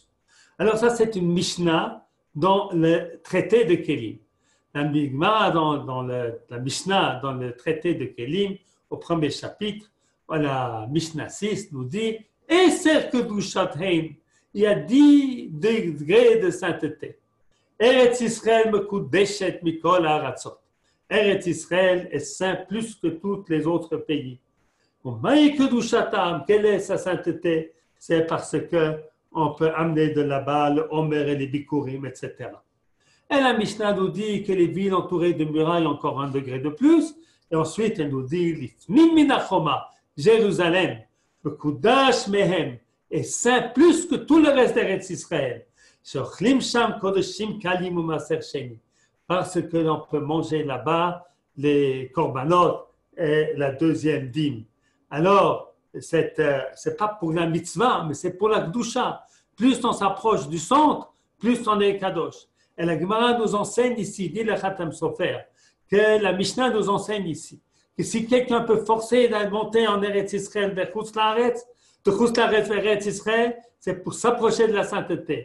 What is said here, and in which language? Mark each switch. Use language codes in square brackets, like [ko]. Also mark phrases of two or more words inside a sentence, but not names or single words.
[fr] Alors ça, c'est une Mishnah dans le traité de Kélim. La Mishnah dans le traité de Kélim, au premier chapitre, la Mishnah 6 nous dit « [he] עשר קדושות הן [fr] » il y a 10 degrés de sainteté. [he] ארץ ישראל מקודשת מכל הארצות. [fr] Eretz Israël est saint plus que tous les autres pays. [he] מאי קדושתם, [fr] quelle est sa sainteté? C'est parce que on peut amener de là-bas le Homer et les Bikurim, etc. Et la Mishnah nous dit que les villes entourées de murailles ont encore un degré de plus. Et ensuite, elle nous dit [he] לפנים מהחומה, [fr] Jérusalem, le [he] קודש מהם, [fr] est saint plus que tout le reste d'Eretz Israël. [he] שאוכלים שם קדשים קלים ומעשר שני. [fr] Parce que l'on peut manger là-bas les korbanot et la deuxième dîme. Alors, c'est pas pour la mitzvah, mais c'est pour la Kedusha. Plus on s'approche du centre, plus on est kadosh. Et la Gemara nous enseigne ici, dit le Khatam Sofer, que la Mishnah nous enseigne ici, que si quelqu'un peut forcer de monter en Eretz Israël vers [he] חוץ לארץ, [fr] de [he] חוץ לארץ [fr] vers Eretz Israël, c'est pour s'approcher de la sainteté.